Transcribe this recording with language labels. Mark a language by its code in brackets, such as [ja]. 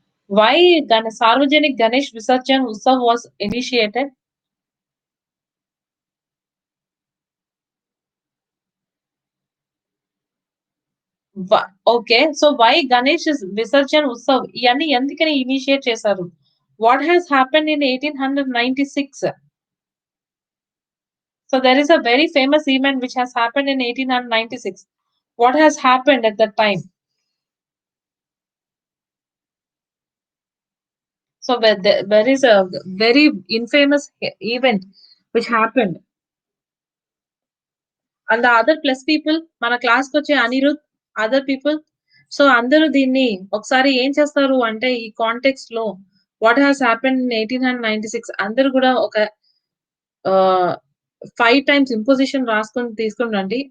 [en] Why Sarvajanik Ganesh Visarjan Utsav was initiated? [te] వ okay. So, why Ganesh visarjan Utsav ఇయన్నీ ఎందుకని ఇనిషియేట్ చేశారు? [en] What has happened in 1896? So there is a very famous event which has happened in 1896. What has happened at that time? So there is a very infamous event which happened. And the other plus people, [te] మన క్లాస్‌కొచ్చే [en] Anirudh, other people. [te] So అందరూ దీన్ని ఒకసారి ఏం చేస్తారు అంటే ఈ కాంటెక్స్ట్‌లో [en] what has happened in 1896 [te] అందరూ గూడా ఒక ఆహ్, 5 టైమ్స్ ఇంపోజిషన్ రాసుకొని తీసుకొని రండి.